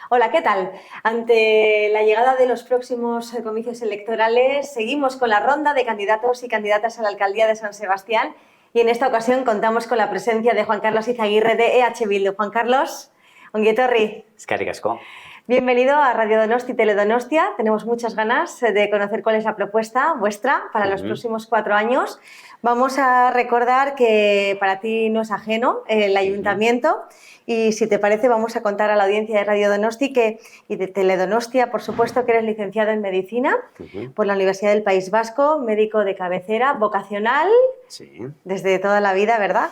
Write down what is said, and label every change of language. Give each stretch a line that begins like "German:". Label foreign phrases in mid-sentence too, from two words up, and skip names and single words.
Spanish: Hola, ¿qué tal? Ante la llegada de los próximos comicios electorales, seguimos con la ronda de candidatos y candidatas a la alcaldía de San Sebastián y en esta ocasión contamos con la presencia de Juan Carlos Izaguirre de EH Bildu.
Basque: Juan Carlos, ongi etorri. Eskerrik asko.
Spanish: Bienvenido a Radio Donosti Teledonostia. Tenemos muchas ganas de conocer cuál es la propuesta vuestra para los próximos 4 años. Vamos a recordar que para ti no es ajeno el ayuntamiento y si te parece vamos a contar a la audiencia de Radio Donosti y de Teledonostia, por supuesto, que eres licenciado en Medicina por la Universidad del País Vasco, médico de cabecera, vocacional, desde toda la vida, ¿verdad?